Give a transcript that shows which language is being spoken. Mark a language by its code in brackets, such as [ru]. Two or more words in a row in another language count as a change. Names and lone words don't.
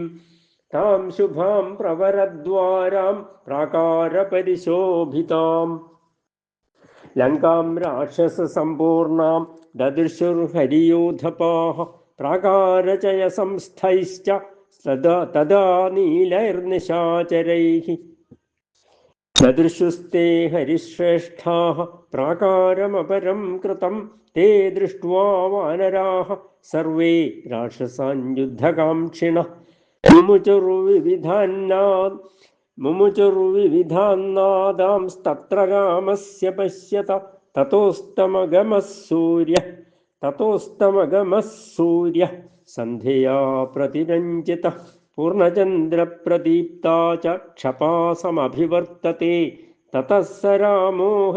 [sa] താം ശുഭാം പ്രവരദ്വാരാം പ്രാകാരപരിശോഭിതാം. ലങ്കാം രാക്ഷസസമ്പൂർണാം ദദൃശുർഹരിയൂഥപാഃ. പ്രാകാരചയസംസ്ഥൈശ്ച തദാ നീലൈർനിശാചരൈഃ. ददृशुस्ते हरिश्रेष्ठाः प्राकारमपरं कृतं ते दृष्ट्वा वानराः सर्वे राक्षसान् युद्धकाङ्क्षिणः मुमुचुर्विविधान्नादांस्तत्र रामस्य पश्यत ततोस्तमगमः सूर्यः सन्ध्यया प्रतिरञ्जितः पूर्णचन्द्रप्रदीप्ता च क्षपासमभिवर्तते ततः स रामो